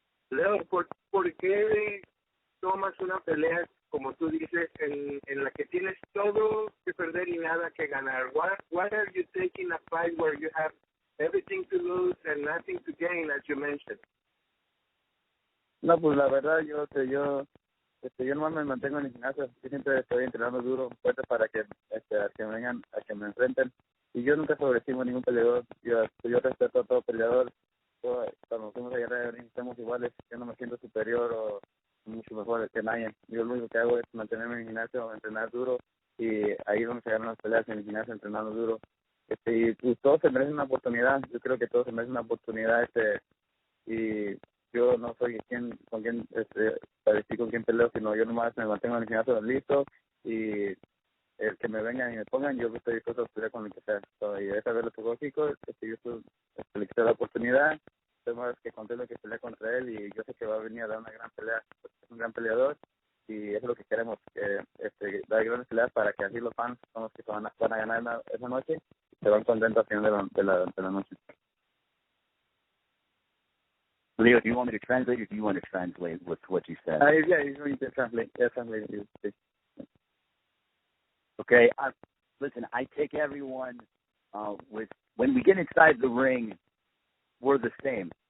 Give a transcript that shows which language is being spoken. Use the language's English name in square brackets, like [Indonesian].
[Spanish] Leo, ¿por qué tomas una pelea, como tú dices, en la que tienes todo que perder y nada que ganar? [English] Why are you taking a fight where you have everything to lose and nothing to gain, as you mentioned? [Spanish] No, pues la verdad, yo nomás me mantengo en el gimnasio. Yo siempre estoy entrenando duro, fuerte, para que vengan a que me enfrenten. Y yo nunca sobreestimo a ningún peleador. Yo respeto a todo peleador. Cuando fuimos a guerra, estamos iguales. Yo no me siento superior o mucho mejor que nadie. Yo lo único que hago es mantenerme en el gimnasio, entrenar duro, y ahí es donde se ganan las peleas, en el gimnasio, entrenando duro. Y pues, todos se merecen una oportunidad. Yo creo que todos se merecen una oportunidad. Y yo no soy con quién para decir con quién peleo, sino yo nomás me mantengo en el gimnasio listo, y el que me vengan y me pongan, yo estoy dispuesto a pelear con el que sea. Y esa vez lo tocó Kiko, yo le quité la oportunidad. Estoy más que contento que peleé contra él, y yo sé que va a venir a dar una gran pelea. Es un gran peleador, y eso es lo que queremos, dar grandes peleas para que así los fans son los que van a ganar esa noche y se van contentos al final de la noche. [English] Leo, do you want me to translate, or do you want to translate with what you said? Yeah, he's going to translate. Yeah, translate. Okay, listen, I take everyone when we get inside the ring, we're the same.